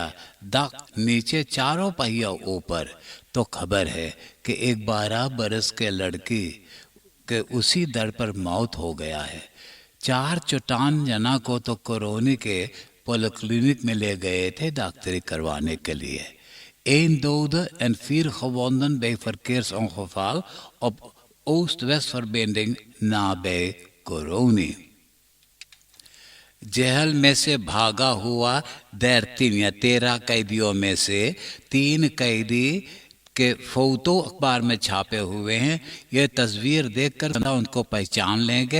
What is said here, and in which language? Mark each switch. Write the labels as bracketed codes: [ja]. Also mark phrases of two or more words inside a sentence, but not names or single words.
[hns] دک نیچے, چاروں پہیا اوپر. تو خبر ہے کہ ایک 12 برس کے لڑکی کے اسی در پر موت ہو گیا ہے. 4 چٹان جنا کو تو کرونی کے پولی کلینک میں لے گئے تھے ڈاکٹری کروانے کے لیے. [nl] 1 dode en 4 gewonden bij verkeersongeval op Oost-West-verbinding nabij Koroni. [hns] جہل میں سے بھاگا ہوا 13 قیدیوں میں سے 3 قیدی کے فوٹو اخبار میں چھاپے ہوئے ہیں. یہ تصویر دیکھ کر ان کو پہچان لیں گے.